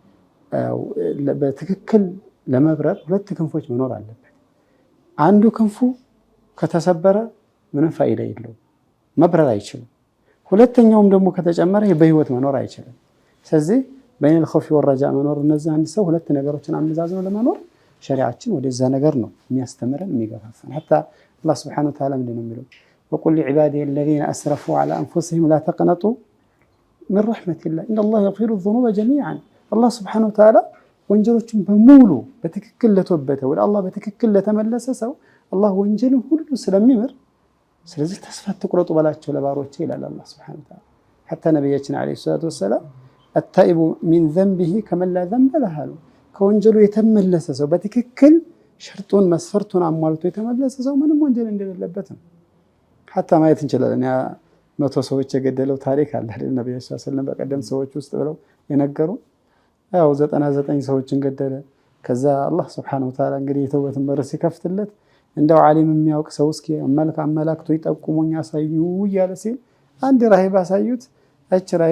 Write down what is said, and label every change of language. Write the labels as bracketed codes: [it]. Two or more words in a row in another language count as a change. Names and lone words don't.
[am] በትክክል ለመብረር ሁለት ክንፎች መኖር አለበት። አንዱ ክንፉ ከተሰበረ ምንም ፋይዳ የለውም፣ መብረር አይችልም። ሁለተኛውም ደግሞ ከተጨመረ በህይወት መኖር አይችልም። ስለዚህ [ar] بين الخوف والرجاء [am] መኖር እነዚህ አንድ ሰው ሁለት ነገሮችን አመዛዝኖ ለመኖር ሸሪዓችን ወደዛ ነገር ነው የሚያስተምረን የሚገፋፋን። [ar] حتى الله سبحانه وتعالى [am] ምንድን ነው የሚለው [ar] وقل لعبادي الذين اسرفوا على انفسهم لا تقنطوا من رحمة الله ان الله يغفر الذنوب جميعا الله سبحانه وتعالى [am] ወንጀሎችን በሙሉ በትክክል ለተወበተ ወደ አላህ በትክክል ለተመለሰ ሰው አላህ ወንጀልን ሁሉ ስለሚምር ስለዚህ ተስፋ አትቁረጡ በላቸው ለባሮቼ ይላል አላህ [ar] سبحانه وتعالى። [am] حتى ነብያችን [ar] عليه الصلاة والسلام التائب من ذنبه كمن لا ذنب له [am] ከወንጀሉ የተመለሰ ሰው በትክክል ሸርጡን መስፈርቱን አሟልቶ የተመለሰ ሰው ምንም ወንጀል እንደሌለበት ነው። حتى ማየት እንችላለን። ያ 100 ሰዎች የገደለው ታሪክ አለ አይደል? ነብዩ [ar] صلى الله عليه وسلم [am] በቀደም ሰዎች ውስጥ ብለው የነገሩ ያው 99 ሰዎችን ገደለ። ከዛ አላህ [ar] سبحانه وتعالى [am] እንግዲህ የተውበትን በር ሲከፍትለት እንደው ዓሊም የሚያውቅ ሰው እስኪ አመላክቶ ይጠቁሙኝ ያሳዩ እያለ ሲል አንድ ራሂብ አሳዩት። እች ራሂብ